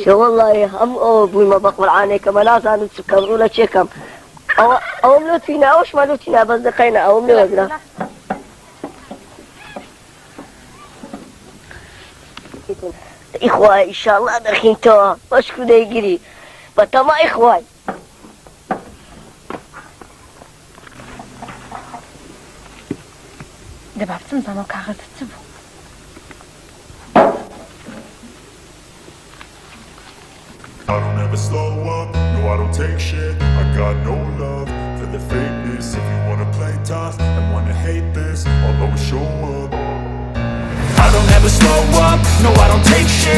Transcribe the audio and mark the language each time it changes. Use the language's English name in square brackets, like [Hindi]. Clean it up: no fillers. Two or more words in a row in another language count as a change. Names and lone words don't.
[Central Kurdish] وەڵڵاهی هەم ئەوە بوویمە بە قورعانێکەمە نازانم چ کەم ڕوو لە چێکەم ئەوم لۆتینە ئەوشمە لۆتینە بەس دەقەینە ئەوم لێ وەگرە ئیخوای ئیشاڵڵا دەخینتەوە بەشکو دەیگیری بە تەما ئیخوای دەبا بچم زانەوە کاغەزت چ بوو [English] I don't ever slow up, no I don't take shit. I got no love for the fakeness. If you wanna play tough and wanna hate this, I'll always show up. I don't ever slow up, no I don't take shit.